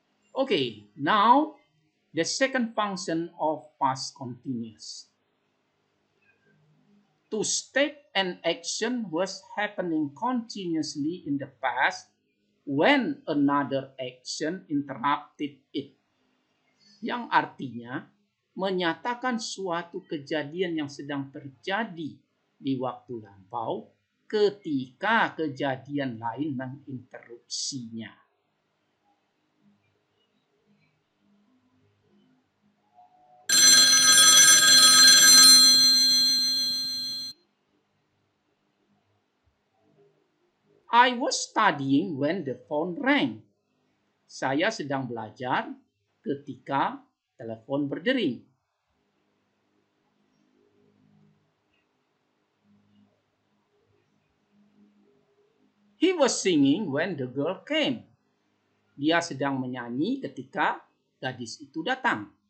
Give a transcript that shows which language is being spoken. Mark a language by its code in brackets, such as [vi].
[en] Okay, now the second function of past continuous. To state an action was happening continuously in the past when another action interrupted it. [id] Yang artinya menyatakan suatu kejadian yang sedang terjadi di waktu lampau ketika kejadian lain menginterupsinya. [en] I was studying when the phone rang. [id] Saya sedang belajar ketika telepon berdering. [en] He was singing when the girl came. [id] Dia sedang menyanyi ketika gadis itu datang.